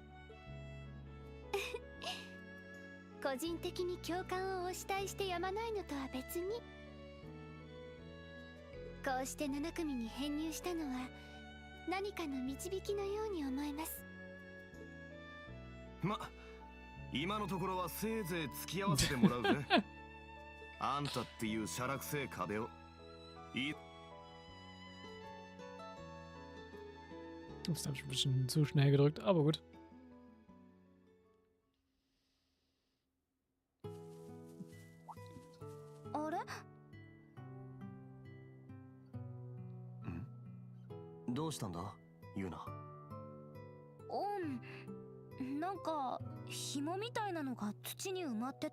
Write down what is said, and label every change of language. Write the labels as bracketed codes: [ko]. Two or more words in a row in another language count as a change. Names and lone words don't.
[ja] 個人的に教官をお慕いしてやまないのとは別に、こうして7組に編入したのは何かの導きのように思えます。今のところはせいぜい付き合わせてもらうぜ。あんたっていうしゃらくせえ壁を [de] Das habe ich ein bisschen zu schnell gedrückt, aber gut. Hm? [ja] どうしたんだ、ユナ。なんか紐みたいなのが土に埋まってて。